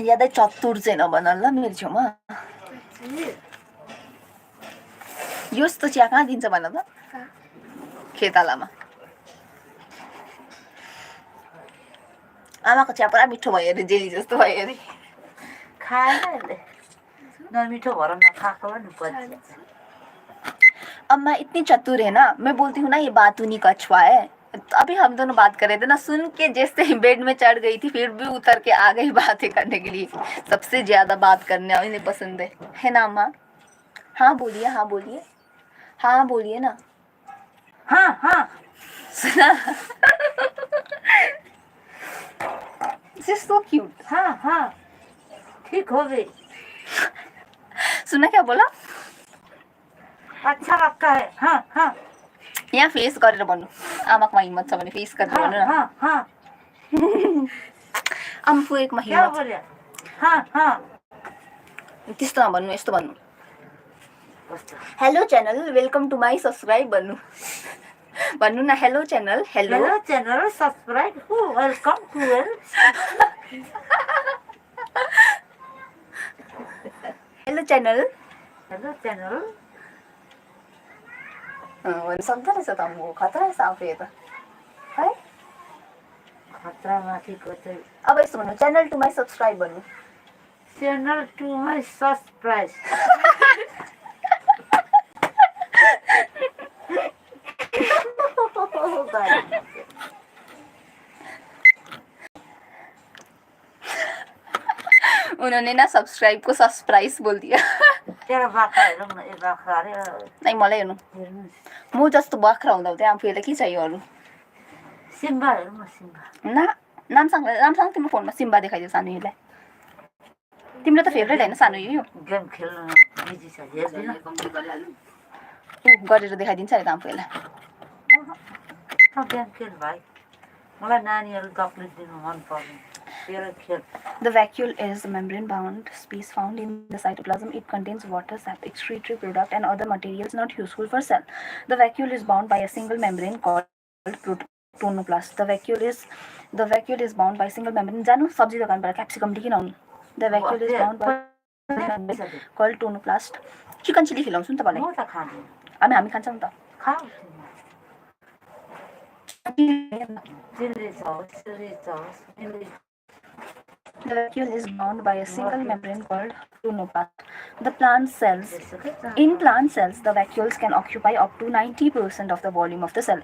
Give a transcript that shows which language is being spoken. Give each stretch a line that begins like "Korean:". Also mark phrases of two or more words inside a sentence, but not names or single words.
Nepali: यादै चतुर चाहिँ नभन ल मेरो छेउमा। यस्तो चिया कहाँ दिन्छ भन त? खेतालामा। आमाको चिया पुरा मिठो भयो अरे, जेली जस्तो भयो अरे। खाएन यसले नमिठो भएर नखाएको नि पछि।
Hindi: अम्मा इतनी चतुर है ना, मैं बोलती हूँ ना ये बात उन्हीं का कछुआ है। अभी हम दोनों बात कर रहे थे ना, सुन के जैसे ही बेड में चढ़ गई थी फिर भी उतर के आ गई बातें करने के लिए। सबसे ज्यादा बात करने इन्हें पसंद है ना अम्मा? हाँ बोलिए, हाँ बोलिए, हाँ बोलिए ना। हाँ सुना?
English: This is so cute.
Hindi: हाँ ठीक हो गई। सुना क्या बोला? अच्छा लगता है। हाँ
Nepali: यहाँ फेस गरेर भन्नु। आमाकोमा हिम्मत छ भने फेस गरेर भन्नु न। हाँ आम्फुएकोमा
Hindi: क्या हिम्मत। बोले? हाँ
Nepali: त्यस्तो नभन्नु, यस्तो भन्नु।
English: Hello channel, welcome to my subscribe
Nepali: भन्नु। भन्नु न,
English: Hello channel, Hello channel subscribe welcome to Hello channel
Nepali: भन्नु सक्दो रहेछ त। म खतरा रहेछ आफू त है। खतरा माथिको चाहिँ अब यस्तो भन्नु,
English: channel to my subscribe
Nepali: भन्नु।
English: Channel to my subscribe.
Hindi: उन्होंने ना सब्सक्राइब को सब्सप्राइज बोल दिया।
Nepali: तेरा बाख्रा हेरौँ न। ए बाख्रा अरे नै मलाई हेर्नु, म जस्तो बाख्रा हुँदा हुँदै आफूलाई के चाहियो अरू? सिम्बा हेरौँ न। सिम्बा ना, नामसँग तिम्रो फोनमा सिम्बा देखाइदियो सानो योलाई। तिम्रो त फेभरेट हैन सानो यो? गेम खेल्न बिजी छ, हेर्दिन। गरेर देखाइदिन्छ अरे त आफूलाई। गेम खेल भाइ, मलाई नानीहरू चक्लेट दिनु मन पर्दैन। तेरो खेल।
English: The vacuole is a membrane-bound space found in the cytoplasm. It contains water, sap, excretory product, and other materials not useful for cell. The vacuole is bound by a single membrane called tonoplast. The vacuole is bound by a single membrane.
Nepali: जानु सब्जी दोकानबाट क्याप्सिकम लिकिन आउनु।
English: The vacuole is bound by a membrane called tonoplast.
Nepali: चिकन चिली खिलाउँछु नि तपाईँलाई। म त खान्छु। हामी खान्छौँ नि त। खाऊ। चिल्ली सस।
English: The vacuole is bound by a single membrane called tonoplast. In plant cells, the vacuoles can occupy up to 90% of the volume of the cell.